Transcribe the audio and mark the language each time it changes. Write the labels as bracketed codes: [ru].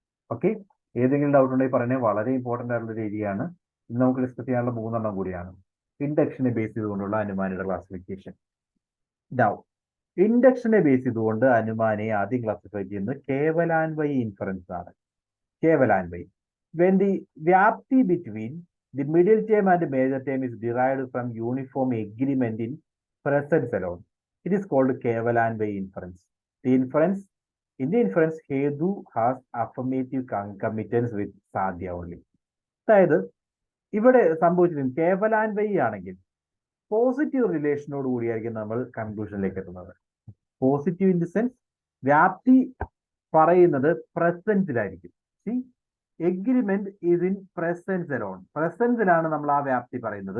[ml] Okay, ഏതെങ്കിലും doubt ഉണ്ടെങ്കിൽ പറയുന്നത് വളരെ ഇമ്പോർട്ടന്റ് ആയിട്ടുള്ള ഒരു ഏരിയ ആണ്. ഇന്ന് നമുക്ക് ഡിസ്കസ് ചെയ്യാനുള്ള 3 എണ്ണം കൂടിയാണ്. ഇൻഡക്ഷനെ ബേസ് ചെയ്തുകൊണ്ടുള്ള അനുമാനയുടെ ക്ലാസിഫിക്കേഷൻ. ഇൻഡക്ഷനെ ബേസ് ചെയ്തുകൊണ്ട് അനുമാനയെ ആദ്യം ക്ലാസിഫൈ ചെയ്യുന്നത് കേവലാൻവയ ഇൻഫറൻസ് ആണ്. [en] Kevalanvai. When the Vyapti between the middle term and the major term is derived from uniform agreement in presence alone, it is called Kevalanvai inference. In the inference, Hedu has affirmative concomitance with Sadhya only. [ml] അതായത് ഇവിടെ സംഭവിച്ചിരിക്കുന്നത് കേവലാൻവൈ ആണെങ്കിൽ positive റിലേഷനോട് കൂടിയായിരിക്കും നമ്മൾ കൺക്ലൂഷനിലേക്ക് എത്തുന്നത്. Positive in the sense വ്യാപ്തി പറയുന്നത് പ്രസൻസിലായിരിക്കും. [en] Agreement is in presence alone. [ml] പ്രസൻസിലാണ് നമ്മൾ ആ വ്യാപ്തി പറയുന്നത്.